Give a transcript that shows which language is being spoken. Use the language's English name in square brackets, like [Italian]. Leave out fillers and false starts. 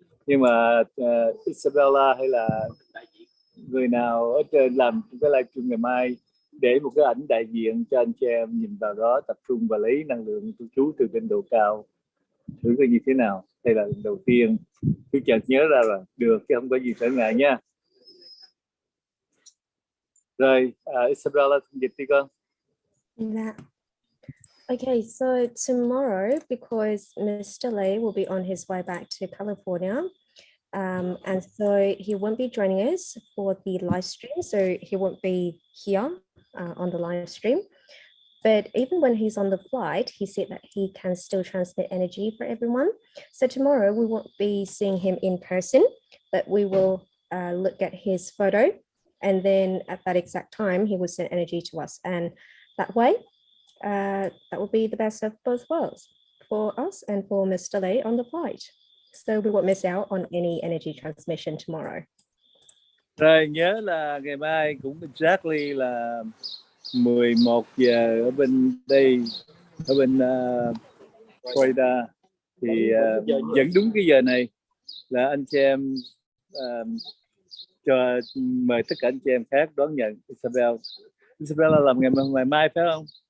[Vietnamese] Nhưng mà Isabella hay là người nào ở trên làm cái livestream ngày mai để một cái ảnh đại diện cho anh chị em nhìn vào đó, tập trung và lấy năng lượng của chú từ trên độ cao, thử coi như thế nào. Đây là lần đầu tiên tôi chợt nhớ ra rồi, được chứ không có gì trở ngại nha. Rồi Isabella dịch đi con. [English] Yeah. Okay, so tomorrow, because Mr. Lei will be on his way back to California, and so he won't be joining us for the live stream, so he won't be here on the live stream. But even when he's on the flight, he said that he can still transmit energy for everyone. So tomorrow we won't be seeing him in person, but we will look at his photo, and then at that exact time, he will send energy to us. And that way, that will be the best of both worlds for us and for Mr. Lei on the flight. So we won't miss out on any energy transmission tomorrow. [Vietnamese] Rồi nhớ là ngày mai cũng exactly là 11 giờ ở bên đây, ở bên Florida, thì vẫn đúng cái giờ này là anh chị em cho mời tất cả anh chị em khác đón nhận Isabella làm ngày mai phải không?